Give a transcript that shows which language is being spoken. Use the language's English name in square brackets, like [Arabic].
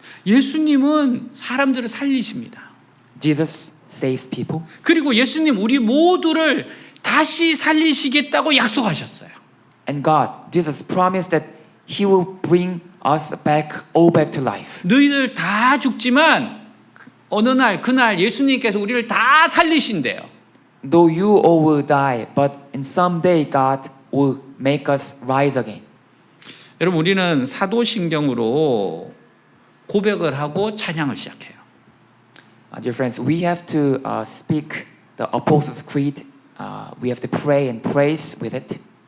[Korean] 예수님은 사람들을 살리십니다. [English] Jesus saves people. [Korean] 그리고 예수님 우리 모두를 다시 살리시겠다고 약속하셨어요. [English] And God, Jesus promised that He will bring us all back to life. [Korean] 너희들 다 죽지만 어느 날 그날 예수님께서 우리를 다 살리신대요. [English] Though you all will die, but in some day God will make us rise again. [Korean] 여러분, 우리는 사도신경으로 고백을 하고 찬양을 시작해요. [English] Dear friends, we have to speak the Apostles' Creed. We have to pray and praise with it.